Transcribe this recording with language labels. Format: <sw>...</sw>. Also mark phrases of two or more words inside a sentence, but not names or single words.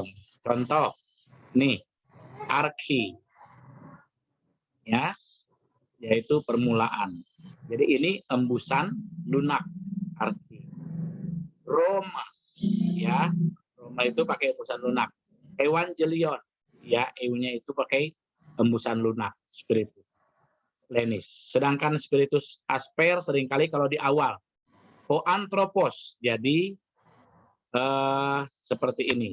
<id>Contoh, nih, arki, ya, yaitu permulaan. Jadi ini embusan lunak, arki. Roma, ya, Roma itu pakai embusan lunak. Evangelion, ya, EU-nya itu pakai embusan lunak,</id> <la>spiritus lenis.</la> <id>Sedangkan</id> <la>spiritus asper</la> <id>seringkali kalau di awal. Hoanthropos, jadi seperti ini.</id>